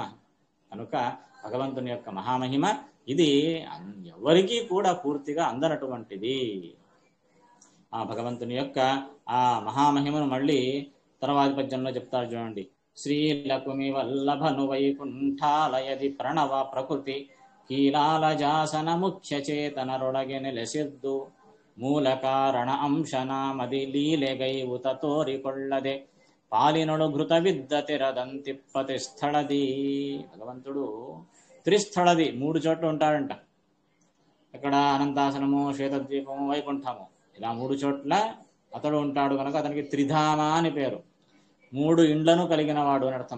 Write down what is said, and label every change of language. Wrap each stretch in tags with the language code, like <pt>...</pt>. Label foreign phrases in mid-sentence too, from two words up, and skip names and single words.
<te>కనుక భగవంతుని యొక్క మహామహిమ ఇది ఎవరికీ కూడా పూర్తిగా అందనటువంటిది. ఆ భగవంతుని యొక్క ఆ మహామహిమను మళ్ళీ తర్వాతి పద్యంలో చెప్తారు చూడండి.</te> <kn>ಶ್ರೀಲಕುಮಿ ವಲ್ಲಭನು ವೈಕುಂಠಾಲಯದಿ ಪ್ರಣವ ಪ್ರಕೃತಿ ಕೀಲಾಲಜಾಸನ ಮುಖ್ಯ ಚೇತನರೊಡಗೆ ನೆಲಸಿದ್ದು ಮೂಲ ಕಾರಣ ಅಂಶನಾಮದಿ ಲೀಲೆಗೈವುತ ತೋರಿಕೊಳ್ಳದೆ ಪಾಲಿನಡು ಘೃತವಿದ್ದ ತೆರದಂತಿಪ್ಪತಿ ಸ್ಥಳದಿ.</kn> <te>భగవంతుడు త్రిస్థళది, 3 చోట్ల ఉంటాడంట. ఇక్కడ అనంతాసనము, శ్వేతద్వీపము, వైకుంఠము, ఇలా 3 చోట్ల అతడు ఉంటాడు. కనుక అతనికి త్రిధామ అని పేరు. 3 ఇండ్లను కలిగిన వాడు అని అర్థం.</te>